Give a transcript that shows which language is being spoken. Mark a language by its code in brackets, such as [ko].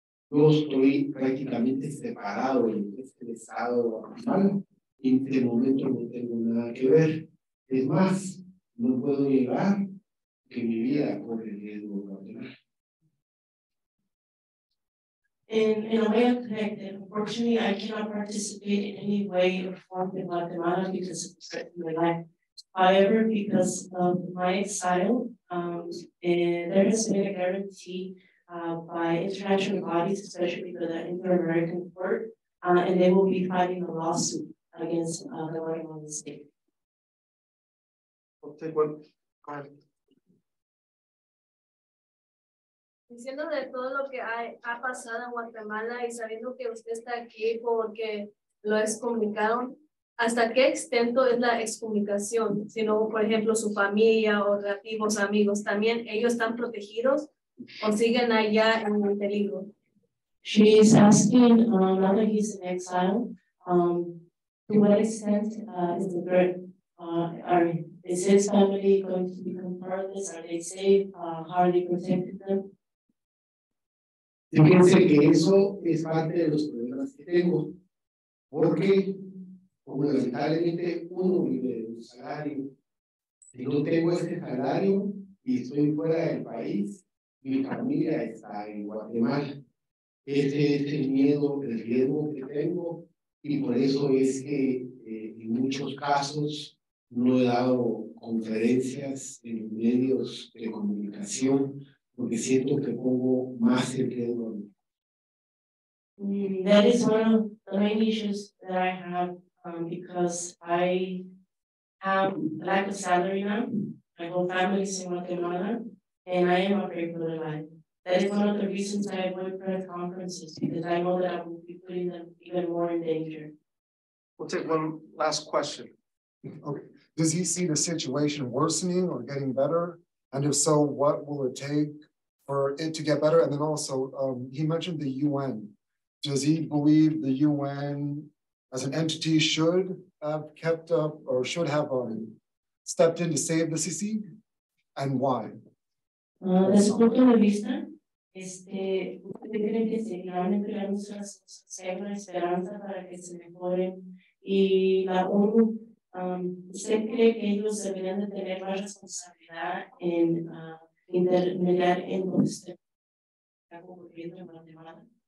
[es] Yo estoy prácticamente separado en este Estado actual y en este momento no tengo nada que ver. Es más, no puedo llegar que mi vida corre riesgo de Guatemala. [en] In a way, I'm connected. Unfortunately, I cannot participate in any way or form in Guatemala because of my life. However, because of my exile, there has been a guarantee by international bodies, especially by the Inter-American Court, and they will be filing a lawsuit against the Guatemalan state. I'll take one. Go ahead. [es] Diciendo de todo lo que ha pasado en Guatemala y sabiendo que usted está aquí porque lo excomunicaron, ¿hasta qué extent es la excomunicación? Si no, por ejemplo, su familia o relativos, amigos, ¿también ellos están protegidos o siguen allá en el peligro? [en] She is asking, now that he's in exile, to what extent is the threat? Is his family going to become part of this? Are they safe? How are they protecting them? [es] Fíjense que eso es parte de los problemas que tengo, porque como lamentablemente uno vive de un salario, si no tengo ese salario y estoy fuera del país, mi familia está en Guatemala. Ese es el miedo, el riesgo que tengo, y por eso es que en muchos casos no he dado conferencias en medios de comunicación, porque siento que pongo más en riesgo. [en] That is one of the main issues that I have because I have lack of salary now. My whole family is in Guatemala, and I am afraid for their life. That is one of the reasons I avoid press conferences, because I know that I will be putting them even more in danger. We'll take one last question. Okay. Does he see the situation worsening or getting better? And if so, what will it take for it to get better? And then also, he mentioned the UN. Does he believe the UN as an entity should have kept up or should have stepped in to save the CC? And why? [es] De su punto de vista, ¿usted cree que seguirán entregando las cosas, hay una esperanza para que se mejoren? Y la ONU, ¿usted cree que ellos deberían de tener más responsabilidad en intermediar en lo que está ocurriendo en Guatemala?